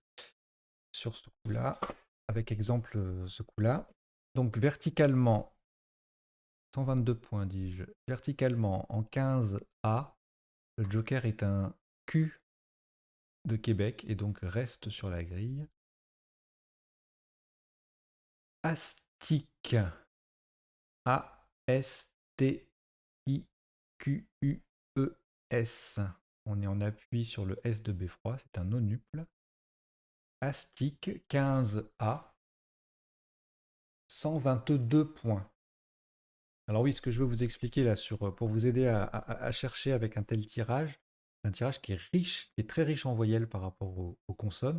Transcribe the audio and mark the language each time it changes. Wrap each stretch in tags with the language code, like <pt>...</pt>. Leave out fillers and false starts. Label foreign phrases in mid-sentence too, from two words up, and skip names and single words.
<fr>Sur ce coup-là, avec exemple ce coup-là. Donc verticalement, 122 points dis-je. Verticalement, en 15A, le Joker est un Q de Québec et donc reste sur la grille. Astic. A-S-T-I-Q-U-E-S. On est en appui sur le S de Beffroi, c'est un nonuple. Astic 15A, 122 points. Alors oui, ce que je veux vous expliquer là pour vous aider à chercher avec un tel tirage, c'est un tirage qui est riche, qui est très riche en voyelles par rapport aux consonnes.</fr>